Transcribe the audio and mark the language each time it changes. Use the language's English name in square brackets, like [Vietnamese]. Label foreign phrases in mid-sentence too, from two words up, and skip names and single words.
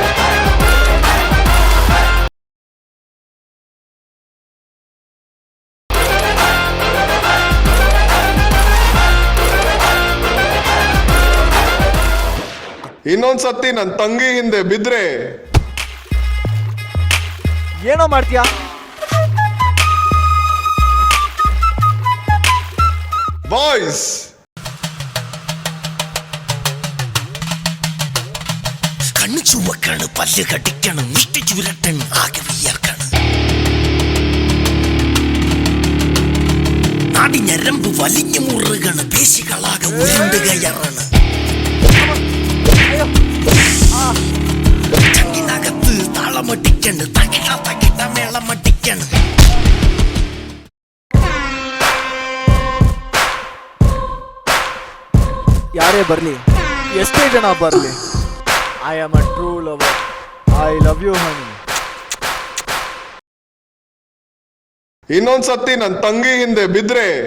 [Kannada] ಇನ್ನೊಂದ್ಸತಿ ನನ್ನ ತಂಗಿ ಹಿಂದೆ ಬಿದ್ರೆ ಏನೋ ಮಾಡ್ತೀಯಾ? ಬಾಯ್ಸ್, [Malayalam] കണ്ണു ചുവക്കാണ്, പല്ല് കടിക്കണം, മുഷ്ടി ചുരട്ടണ്, ആകെ വിയർക്കണം. നാടി ഞരമ്പ് വലിഞ്ഞു മുറുകണ്, പേശികളാകെ ഉരുണ്ട് കയറണ്. ചങ്കിനകത്ത് താളമടിക്കണ്, തകിട തകിട മേളമടിക്കണ്. [Kannada] ಯಾರೇ ಬರ್ಲಿ, ಎಷ್ಟೇ ಜನ ಬರ್ಲಿ, [English] I am a true lover. I love you honey. [Kannada] ಇನ್ನೊಂದ್ಸತಿ ನನ್ನ ತಂಗಿ ಹಿಂದೆ ಬಿದ್ರೆ